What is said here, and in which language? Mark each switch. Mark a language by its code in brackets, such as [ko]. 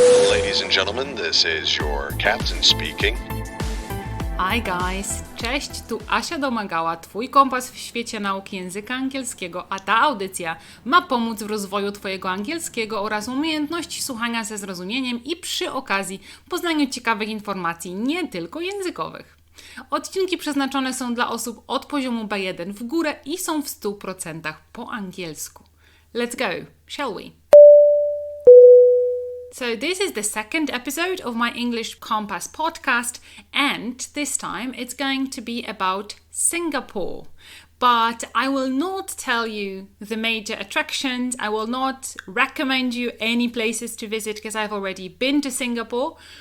[en] Ladies and gentlemen, this is your captain speaking. Hi guys! [pl] Cześć, tu Asia Domagała, Twój kompas w świecie nauki języka angielskiego, a ta audycja ma pomóc w rozwoju Twojego angielskiego oraz umiejętności słuchania ze zrozumieniem i przy okazji poznaniu ciekawych informacji, nie tylko językowych. Odcinki przeznaczone są dla osób od poziomu B1 w górę i są w 100% po angielsku. [en] Let's go, shall we? So this is the second episode of my English Compass podcast, and this time it's going to be about Singapore. But I will not tell you the major attractions. I will not recommend you any places to visit because I've already been to Singapore.